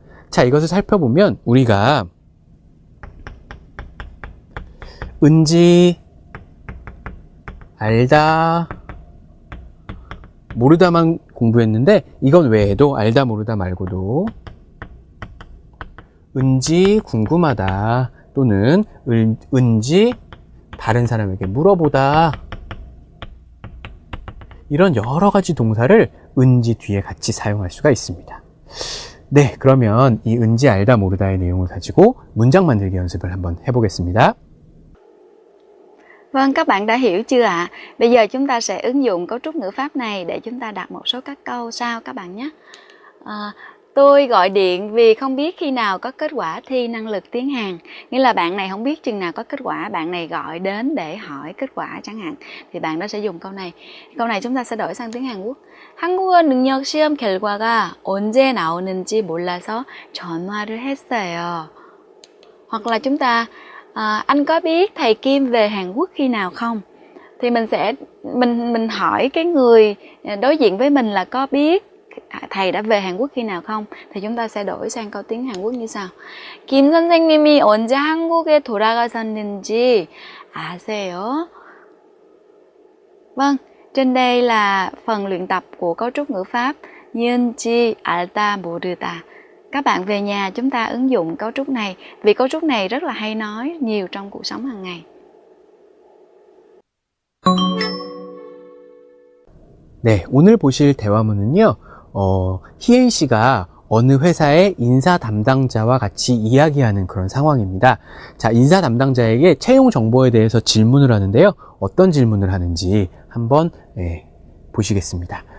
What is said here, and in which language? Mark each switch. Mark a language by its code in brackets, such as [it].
[ko] 자, 이것을 살펴보면 우리가 은지, 알다, 모르다만 공부했는데 이건 외에도 알다 모르다 말고도 은지 궁금하다 또는 은지 다른 사람에게 물어보다 이런 여러 가지 동사를 은지 뒤에 같이 사용할 수가 있습니다. 네, 그러면 이 은지 알다 모르다의 내용을 가지고 문장 만들기 연습을 한번 해보겠습니다. [vi] Vâng, các bạn đã hiểu chưa ạ? Bây giờ chúng ta sẽ ứng dụng cấu trúc ngữ pháp này để chúng ta đặt một số các câu sau các bạn nhé. Tôi gọi điện vì không biết khi nào có kết quả thi năng lực tiếng Hàn. Nghĩa là bạn này không biết chừng nào có kết quả, bạn này gọi đến để hỏi kết quả chẳng hạn. Thì bạn đó sẽ dùng câu này. Câu này chúng ta sẽ đổi sang tiếng Hàn Quốc. [ko] 한국어 능력 시험 결과가 언제 나오는지 몰라서 전화를 했어요. [vi] Hoặc là chúng ta anh có biết thầy Kim về Hàn Quốc khi nào không? Thì mình hỏi cái người đối diện với mình là có biết thầy đã về Hàn Quốc khi nào không? Thì chúng ta sẽ đổi sang câu tiếng Hàn Quốc như sau. [ko] 김 선생님이 언제 한국에 돌아가셨는지 아세요? [vi] Vâng, trên đây là phần luyện tập của cấu trúc ngữ pháp nhiên chi [ko] 알다 모르다. [vi] Các bạn về nhà chúng ta ứng dụng cấu trúc này vì cấu trúc này rất là hay nói nhiều trong cuộc sống hàng ngày. [ko] 네, 오늘 보실 대화문은요. 희엔 씨가 어느 회사의 인사 담당자와 같이 이야기하는 그런 상황입니다. 자, 인사 담당자에게 채용 정보에 대해서 질문을 하는데요. 어떤 질문을 하는지 한번 보시겠습니다.